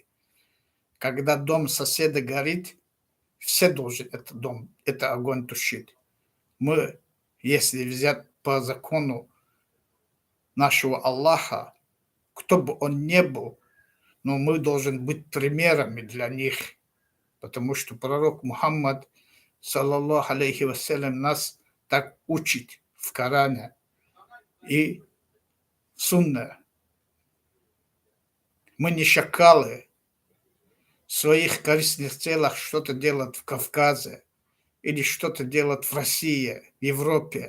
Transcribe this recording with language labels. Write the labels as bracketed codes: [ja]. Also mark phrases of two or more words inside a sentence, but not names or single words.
[ru] Когда дом соседа горит, все должны этот дом, это огонь тушить. Мы, если взять по закону нашего Аллаха, кто бы он ни был, но мы должны быть примерами для них, потому что пророк Мухаммад, [ar] صلى الله عليه وسلم, [ru] нас так учит в Коране и в Сунне. Мы не шакалы, в своих корыстных целях что-то делать в Кавказе или что-то делать в России, в Европе.